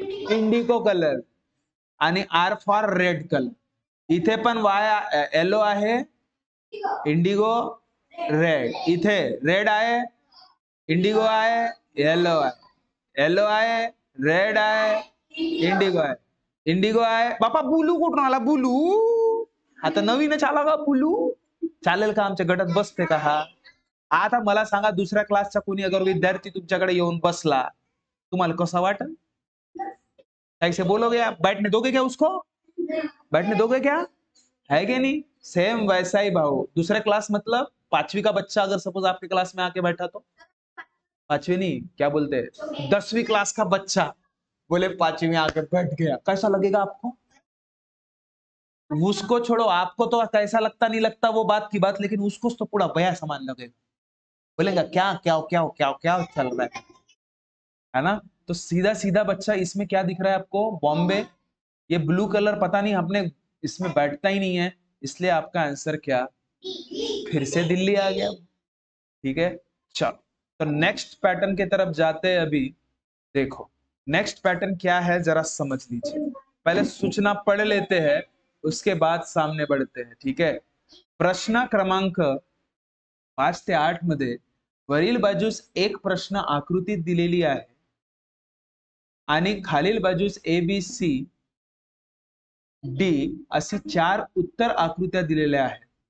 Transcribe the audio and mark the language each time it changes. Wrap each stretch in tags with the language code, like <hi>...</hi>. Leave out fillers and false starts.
<mr>Indigo colour, आणि R for red colour. इथे पण वाय येलो आहे, इंडिगो रेड, इथे रेड आहे, इंडिगो आहे, येलो आहे, येलो आहे, रेड आहे, इंडिगो आहे, इंडिगो आहे. बापा बुलू कुठून आला? बुलू आता नवीनच आला का बुलू? चालेल का? आमच्या गटात बसते का हा? आता मला सांगा, दुसऱ्या क्लासचा कोणी अगर विद्यार्थी तुमच्याकडे येऊन बसला, तुम्हाला कसं वाटेल?</mr> <hi>कैसे बोलोगे आप? बैठने दोगे क्या उसको? बैठने दोगे क्या? है कि नहीं? सेम वैसा ही भाव. दूसरे क्लास मतलब 5वीं का बच्चा अगर सपोज आपके क्लास में आके बैठा तो, 5वीं नहीं, क्या बोलते हैं, 10वीं क्लास का बच्चा बोले 5वीं में आके बैठ गया, कैसा लगेगा आपको? उसको छोड़ो, आपको तो कैसा लगता नहीं लगता वो बात की बात, लेकिन उसको तो पूरा बया समान लगेगा. बोलेगा क्या क्या क्या क्या क्या चल रहा है ना? तो सीधा सीधा बच्चा इसमें क्या दिख रहा है आपको? बॉम्बे. ये ब्लू कलर पता नहीं अपने इसमें बैठता ही नहीं है, इसलिए आपका आंसर क्या? फिर से दिल्ली आ गया. ठीक है, चलो तो नेक्स्ट पैटर्न की तरफ जाते हैं. अभी देखो नेक्स्ट पैटर्न क्या है, जरा समझ लीजिए. पहले सूचना पढ़ लेते हैं, उसके बाद सामने बढ़ते हैं. ठीक है,</hi> <mr>प्रश्न क्रमांक 5 ते 8 मध्ये वरील बाजूस एक प्रश्न आकृतीत दिलेली आहे आणि खालील बाजूस ABC D अशी 4 उत्तर आकृत्या दिलेल्या आहेत.</mr>